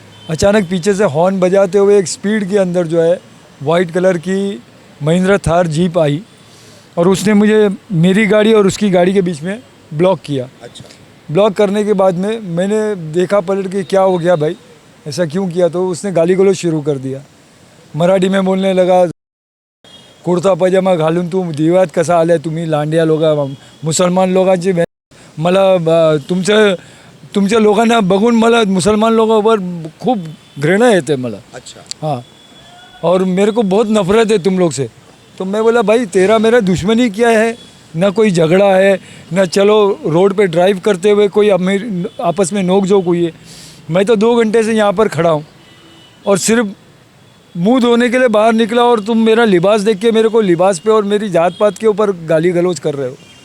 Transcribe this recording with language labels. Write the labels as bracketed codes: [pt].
[hi] अचानक पीछे से हॉर्न बजाते हुए एक स्पीड के अंदर जो है वाइट कलर की महिंद्रा थार जीप आई और उसने मुझे, मेरी गाड़ी और उसकी गाड़ी के बीच में ब्लॉक किया। अच्छा। ब्लॉक करने के बाद में मैंने देखा पलट के, क्या हो गया भाई, ऐसा क्यों किया? तो उसने गाली गलौज शुरू कर दिया। [mr] मराठी में बोलने लगा, कुर्ता पजामा घालून तू दिव्यात कसा आलाय तुम्ही लांडिया लोक, मुसलमान लोकांची, मला तुमच्या लोकांना बघून मला मुसलमान लोकांवर खूप घृणा येते मला। [hi] अच्छा। हाँ, और मेरे को बहुत नफरत है तुम लोग से। तो मैं बोला भाई तेरा मेरा दुश्मनी क्या है? ना कोई झगड़ा है, ना चलो रोड पे ड्राइव करते हुए कोई आपस में नोक झोंक हुई है। मैं तो 2 घंटे से यहाँ पर खड़ा हूँ और सिर्फ मुंह धोने के लिए बाहर निकला और तुम मेरा लिबास देख के मेरे को लिबास पे और मेरी जात पात के ऊपर गाली गलौज कर रहे हो।